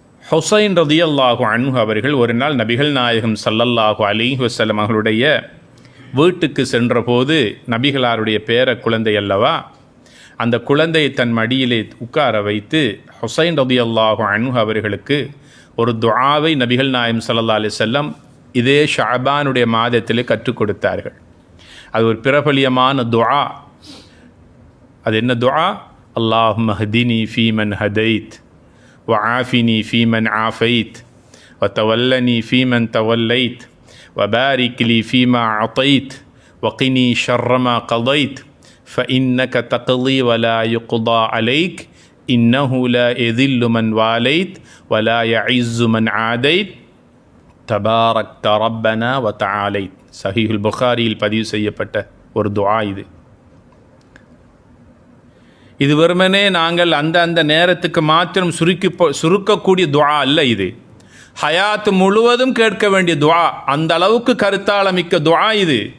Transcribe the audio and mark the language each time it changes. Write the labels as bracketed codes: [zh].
[ta] ஹுசைன் ரலியல்லாஹு அன்ஹு அவர்கள் ஒரு நாள் நபிகள் நாயகம் ஸல்லல்லாஹு அலைஹி வஸல்லம் அவர்களுடைய வீட்டுக்கு சென்றபோது, நபிகளாருடைய பேர குழந்தை அல்லவா, அந்த குழந்தையை தன் மடியிலே உட்கார வைத்து ஹுசைன் ரலியல்லாஹு அன்ஹு அவர்களுக்கு ஒரு துஆவை நபிகள் நாயகம் ஸல்லல்லாஹு அலைஹி வஸல்லம் இதே ஷஅபானுடைய மாதத்திலே கற்றுக் கொடுத்தார்கள். அது ஒரு பிரபலியமான துஆ. அது என்ன துஆ? [ar] அல்லாஹும்ம ஹ்தினி ஃபீமன் ஹதைத் وعافني فيمن عافيت وتولني فيمن توليت وبارك لي فيما أعطيت وقني شر ما قضيت فإنك تقضي ولا يقضى عليك إنه لا يذل من واليت ولا يعز من عاديت تباركت ربنا وتعاليت. [ta] சஹீஹுல் புகாரியில் பதிவு செய்யப்பட்ட ஒரு துஆ இது. இது வெறுமனே நாங்கள் அந்த நேரத்துக்கு மாத்திரம் சுருக்கக்கூடிய துஆ அல்ல. இது ஹயாத் முழுவதும் கேட்க வேண்டிய துஆ. அந்த அளவுக்கு கருத்தாளமிக்க துஆ இது.